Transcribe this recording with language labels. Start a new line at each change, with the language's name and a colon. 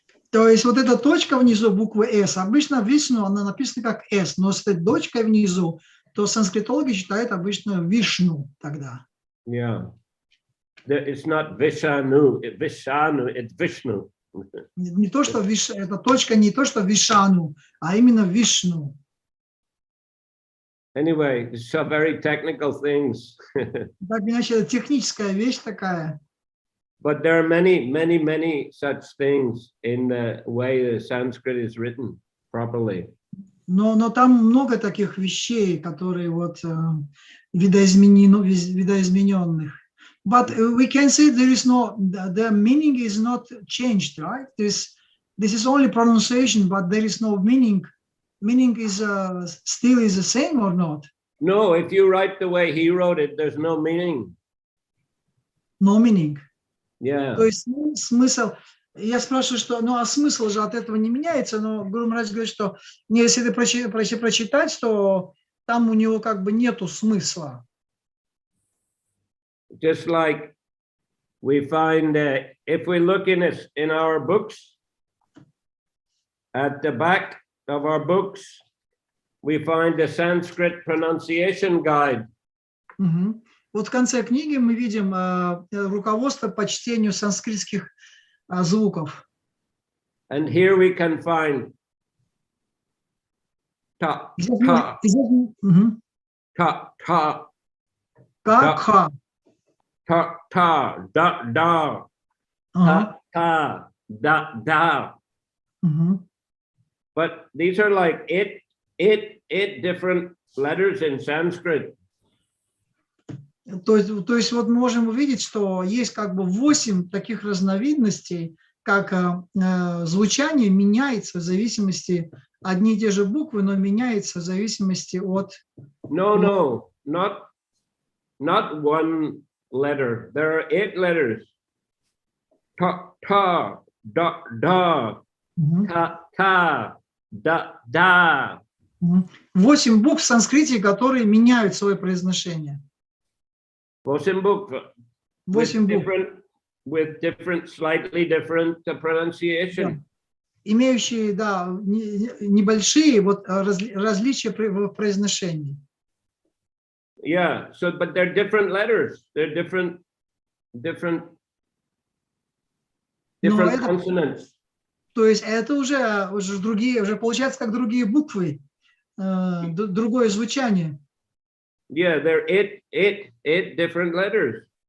Russian: То есть вот эта точка внизу буквы S, обычно Вишну, она написана как S, но с этой точкой внизу, то санскритологи считают обычно Вишну тогда.
English: Yeah. It's not Vishnu, it's Vishnu.
Russian: Не то, что эта точка не то, что Вишану, а именно Вишну.
English: Anyway, it's a very technical things.
Russian: Так иначе это техническая вещь такая.
English: But there are many such things in the way the Sanskrit is written properly.
Russian: Но там много таких вещей, которые вот видоизмененных.
English: But we can say there is no, the meaning is not changed, right? This is only pronunciation, but there is no meaning. Meaning is still is the same or not? No, if you write the way he wrote it, there's no meaning. No meaning. Yeah.
Russian: То есть смысл. Я спрашиваю, что, ну а смысл же от этого не меняется, но Гуру Махарадж говорит, что если ты прочитать, то там у него как бы нету смысла.
English: Just like we find if we look in our books, at the back of our books, we find the Sanskrit pronunciation guide.
Russian: Вот в конце книги мы видим руководство по чтению санскритских звуков.
English: And here we can find ta, ta, ta, ta, Ка-ха. ta, ta, da, da, ta, ta, da, da. But these are like eight different letters in Sanskrit.
Russian: То есть вот мы можем увидеть, что есть как бы 8 таких разновидностей, как звучание меняется в зависимости, одни и те же буквы, но меняется в зависимости от...
English: No, not one letter. There are 8 letters. Ta, ta, da, da, ta, ta, да, да.
Russian: 8 букв в санскрите, которые меняют свое произношение. 8 букв. 8 букв.
English: With different, slightly different pronunciation.
Russian: Да. Имеющие, да, небольшие вот различия в произношении.
English: Yeah, so but they're different letters. They're different consonants.
Russian: То есть это уже другие, уже получается как другие буквы, другое звучание.
English: Yeah, there are eight different letters.